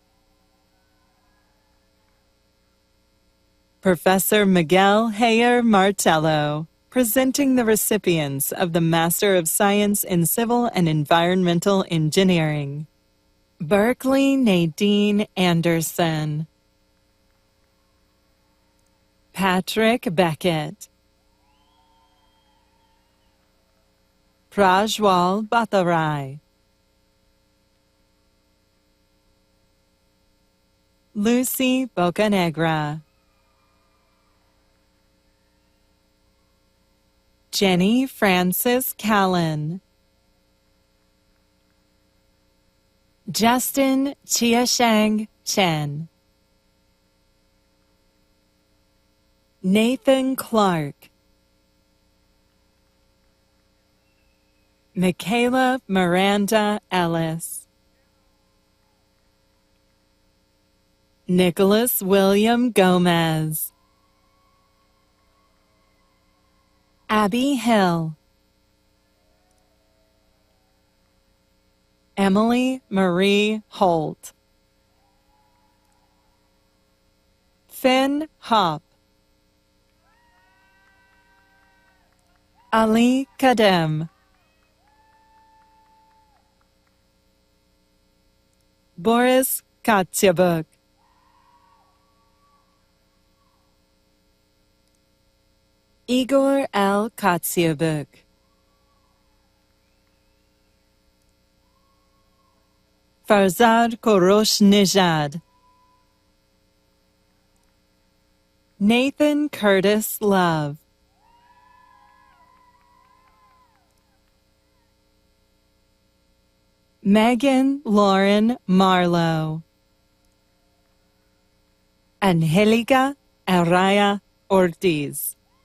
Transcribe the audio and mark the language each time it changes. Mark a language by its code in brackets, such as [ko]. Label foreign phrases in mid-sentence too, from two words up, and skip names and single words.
[en] Professor Miguel Heyer Martello, presenting the recipients of the Master of Science in Civil and Environmental Engineering. Berkeley Nadine Anderson. Patrick Beckett. Prajwal Bhattarai. Lucy Bocanegra. Jenny Francis Callan. Justin Chiashang Chen. Nathan Clark. Michaela Miranda Ellis. Nicholas William Gomez. Abby Hill. Emily Marie Holt. Finn Hopp. Ali Kadem. Boris Katsyabuk. Igor L. Katsyabuk. Farzad Korosh Nijad. Nathan Curtis Love. Megan Lauren Marlowe. Angelica Araya Ortiz.